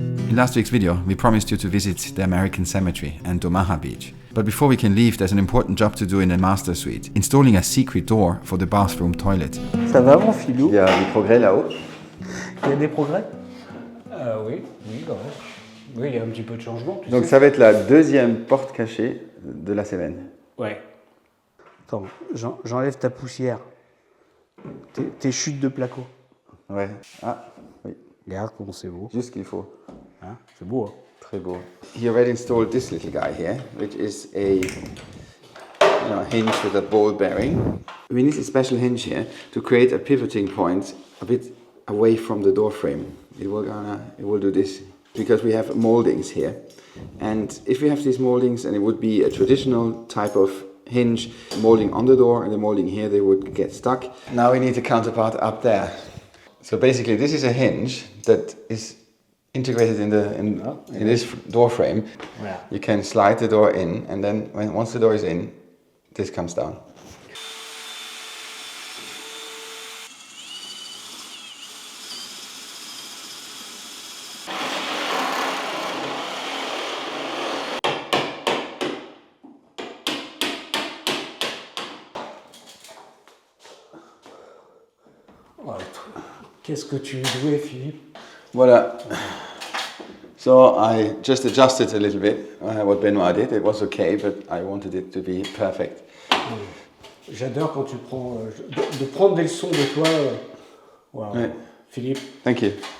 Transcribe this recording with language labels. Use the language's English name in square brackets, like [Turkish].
[English] In last week's video, we promised you to visit the American Cemetery and Omaha Beach. But before we can leave, there's an important job to do in the master suite, installing a secret door for the bathroom toilet. [French] Ça va mon filou? Il y a des progrès là-haut. Il y a des progrès? Oui, quand même. Oui, il y a un petit peu de changement. Donc ça va être la deuxième porte cachée de la Cévennes. Ouais. Attends, j'enlève ta poussière. Tes chutes de placo. Ouais. Ah, oui. Regarde comment c'est beau. Juste ce qu'il faut. Hein, c'est beau, hein? Très beau. [English] He already installed this little guy here, which is a hinge with a ball bearing. We need a special hinge here to create a pivoting point a bit away from the door frame. It will do this because we have moldings here. And if we have these moldings, and it would be a traditional type of hinge molding on the door and the molding here, they would get stuck. Now we need the counterpart up there. So basically this is a hinge that is integrated in this door frame. Yeah. You can slide the door in, and then once the door is in, this comes down. [French] Qu'est-ce que tu es doué, Philippe? Voilà. [English] So I just adjusted a little bit what Benoit did. It was okay, but I wanted it to be perfect. [French] J'adore quand tu prends de prendre des leçons de toi. Wow. Ouais. Philippe. [English] Thank you.